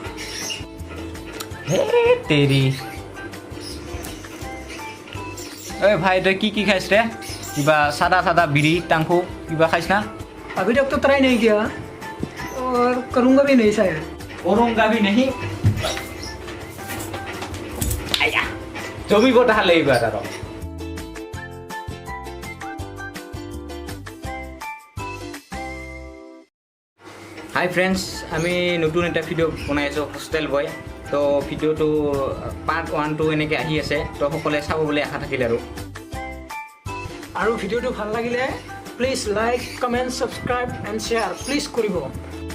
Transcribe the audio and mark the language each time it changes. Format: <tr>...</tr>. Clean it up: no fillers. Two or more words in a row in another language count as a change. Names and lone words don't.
<as>হে তেৰি ঐ ভাই তই কি খাইছ ৰে কিবা সাদা বিড়ি টাংফু কিবা খাইছ না</as> <hi>अभी तक तो ट्राई नहीं किया और करूँगा भी नहीं शायद करूंगा भी नहीं आया</hi> <as>জমিব তাহলে এইবাৰ আৰু</as> <en>hi friends</en> <as>আমি নতুন এটা ভিডিঅ' বনাই আছোঁ</as> <en>hostel boy</en> <as>তো ভিডিঅ'টো পাৰ্ট 1 2 এনেকৈ আহি আছে তো সকলোৱে চাব বুলি আশা থাকিল</as> <hi>और वीडियो तो</hi> <as>ভাল লাগিলে</as> <en>please like comment subscribe and share please करिब</en>